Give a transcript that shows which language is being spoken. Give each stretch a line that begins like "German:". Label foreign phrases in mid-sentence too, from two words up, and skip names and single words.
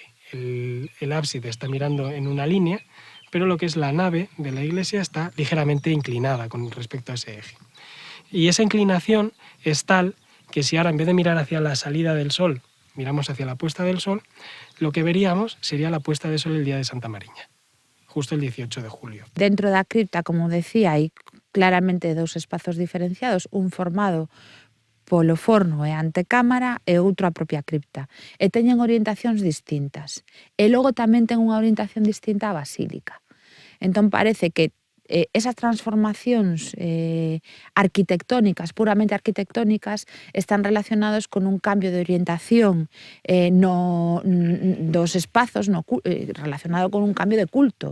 Spanish: El ábside está mirando en una línea, pero lo que es la nave de la iglesia está ligeramente inclinada con respecto a ese eje. Y esa inclinación es tal que si ahora, en vez de mirar hacia la salida del sol, miramos hacia la puesta del sol, lo que veríamos sería la puesta de sol el día de Santa Mariña, justo el 18 de julio.
Galician: Dentro da cripta, como decía, hai claramente dous espazos diferenciados, un formado polo forno e a antecámara e outro a propia cripta. E teñen orientacións distintas. E logo tamén ten unha orientación distinta á basílica. Entón parece que esas transformacións arquitectónicas, puramente arquitectónicas, están relacionados con un cambio de orientación dos espazos relacionado con un cambio de culto.